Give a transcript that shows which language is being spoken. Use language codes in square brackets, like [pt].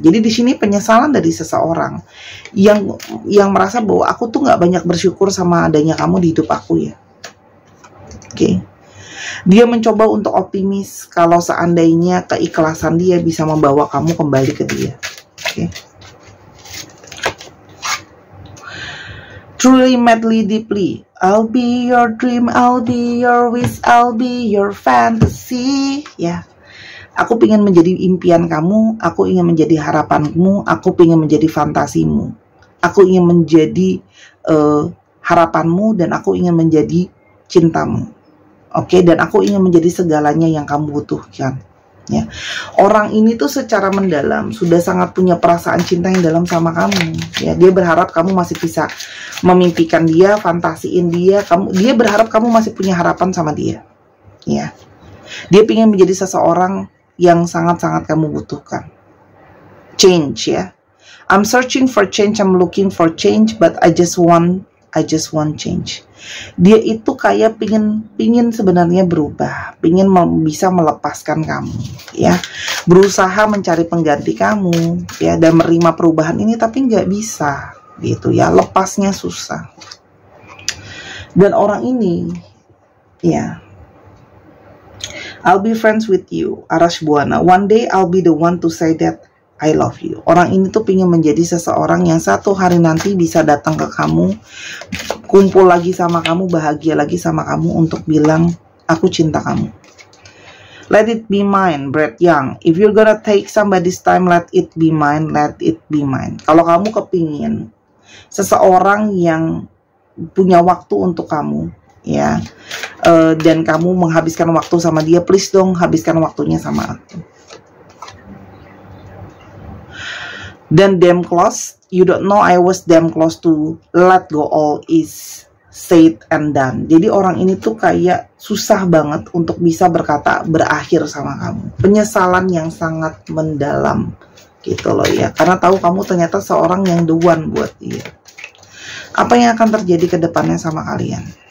[id] Jadi di sini penyesalan dari seseorang yang merasa bahwa aku tuh nggak banyak bersyukur sama adanya kamu di hidup aku ya. Oke. Dia mencoba untuk optimis kalau seandainya keikhlasan dia bisa membawa kamu kembali ke dia. Oke. [en] Truly, madly, deeply, I'll be your dream, I'll be your wish, I'll be your fantasy. [id] Ya, aku ingin menjadi impian kamu, aku ingin menjadi harapanmu, aku ingin menjadi fantasimu, aku ingin menjadi harapanmu, dan aku ingin menjadi cintamu. Oke, dan aku ingin menjadi segalanya yang kamu butuhkan. Ya, orang ini tuh secara mendalam sudah sangat punya perasaan cinta yang dalam sama kamu. Ya, dia berharap kamu masih bisa memimpikan dia, fantasiin dia. Dia berharap kamu masih punya harapan sama dia. Ya, dia ingin menjadi seseorang yang sangat-sangat kamu butuhkan. [en] Change ya. I'm searching for change, I'm looking for change, but I just want change. [id] Dia itu kayak pingin sebenarnya berubah, pingin bisa melepaskan kamu, ya, berusaha mencari pengganti kamu, ya, dan menerima perubahan ini, tapi nggak bisa, gitu ya, lepasnya susah. Dan orang ini, ya, I'll be friends with you, Arash Buana. [en] One day I'll be the one to say that I love you. [id] Orang ini tuh pengen menjadi seseorang yang satu hari nanti bisa datang ke kamu, kumpul lagi sama kamu, bahagia lagi sama kamu untuk bilang, aku cinta kamu. [en] Let it be mine, Brett Young. If you're gonna take somebody's time, let it be mine, let it be mine. [id] Kalau kamu kepingin seseorang yang punya waktu untuk kamu, ya, dan kamu menghabiskan waktu sama dia, please dong habiskan waktunya sama aku. [en] Dan damn close, you don't know I was damn close to let go all is said and done. [id] Jadi orang ini tuh kayak susah banget untuk bisa berkata berakhir sama kamu. Penyesalan yang sangat mendalam gitu loh ya. Karena tahu kamu ternyata seorang yang the one buat dia. Apa yang akan terjadi ke depannya sama kalian?